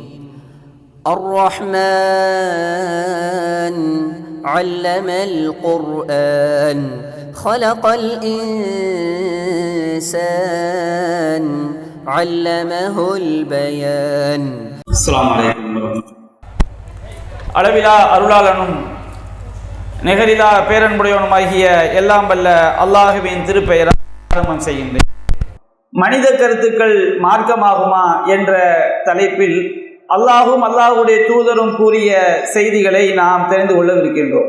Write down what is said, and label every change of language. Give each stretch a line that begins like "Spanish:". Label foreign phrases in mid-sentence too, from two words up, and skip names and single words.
Arabic: الرحمن علم القرآن خلق الإنسان علمه البيان. السلام عليكم ورحمة الله.
Tamil: அளவிலா அருளாளனும் நெகரிலா பேரன்புடையவனுமாகிய எல்லாம் வல்ல அல்லாஹுவின் திருப்பெயரால் ஆரம்பம் செய்கின்றேன். மனித கருத்துக்கள் மார்க்கமாகுமா என்ற தலைப்பில் அல்லாஹும் அல்லாஹுடைய தூதரும் கூறிய செய்திகளை நாம் தெரிந்து கொள்ளவிருக்கின்றோம்.